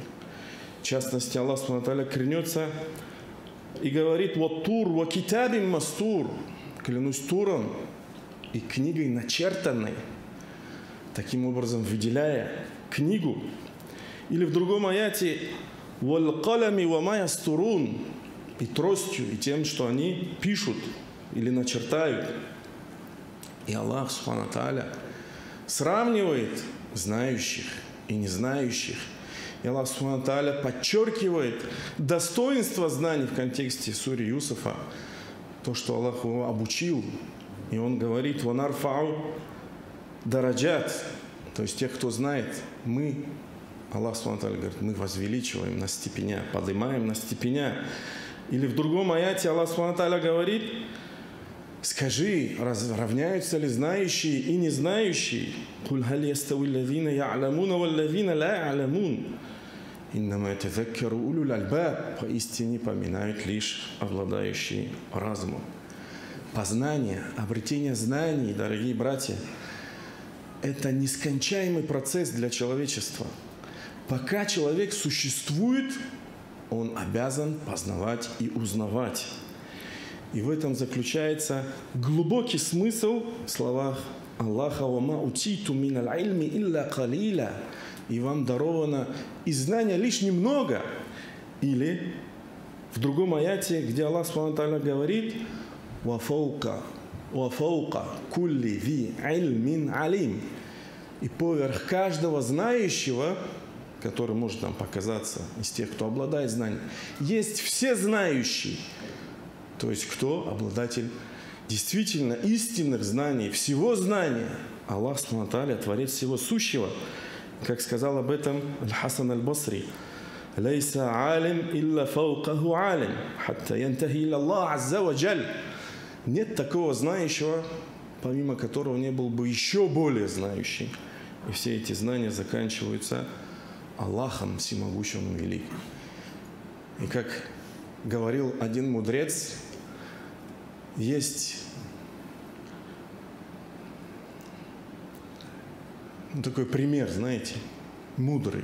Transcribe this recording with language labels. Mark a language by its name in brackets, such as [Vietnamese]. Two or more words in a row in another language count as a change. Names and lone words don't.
[Russian] В частности, Аллах [Arabic] سبحانه تعالى [Russian] клянется и говорит: [Arabic] «والطور وكتاب مسطور», [Russian] клянусь Туром и книгой начертанной, таким образом выделяя книгу. Или в другом аяте [Arabic] «والقلم وما يسطرون», [Russian] и тростью, и тем, что они пишут или начертают. И Аллах [Arabic] سبحانه تعالى [Russian] сравнивает знающих и незнающих. И Аллах [Arabic] سبحانه تعالى [Russian] подчеркивает достоинство знаний в контексте сури Юсуфа, то, что Аллах его обучил. И Он говорит: [Arabic] «ونرفع درجات», [Russian] то есть тех, кто знает, мы, Аллах [Arabic] سبحانه تعالى [Russian] говорит, мы возвеличиваем на степеня, поднимаем на степеня. Или в другом аяте Аллах [Arabic] سبحانه تعالى [Russian] говорит: скажи, равняются ли знающие и незнающие? [Arabic] «قل هل يستوي الذين يعلمون والذين لا يعلمون. إنما يتذكر أولو الألباب». [Russian] Поистине поминают лишь обладающие разумом. Познание, обретение знаний, дорогие братья, это нескончаемый процесс для человечества. Пока человек существует, он обязан познавать и узнавать. И в этом заключается глубокий смысл в словах Аллаха: [Arabic] «وما أوتيتم من العلم إلا قليلا», [Russian] и вам даровано из знания лишь немного. Или в другом аяте, где Аллах [Arabic] سبحانه تعالى [Russian] говорит: [Arabic] «وفوق كل ذي علم عليم», [Russian] и поверх каждого знающего, который может нам показаться из тех, кто обладает знанием, есть все знающие. То есть кто обладатель действительно истинных знаний, всего знания? Аллах [Arabic] سبحانه تعالى, [Russian] Творец всего сущего. Как сказал об этом Аль-Хасан Аль-Басри: [Arabic] «ليس عالم إلا فوقه عالم حتى ينتهي إلى الله عز وجل». [Russian] Нет такого знающего, помимо которого не был бы еще более знающий. И все эти знания заканчиваются Аллахом всемогущим и великим. И как говорил один мудрец, есть такой пример, знаете, мудрый.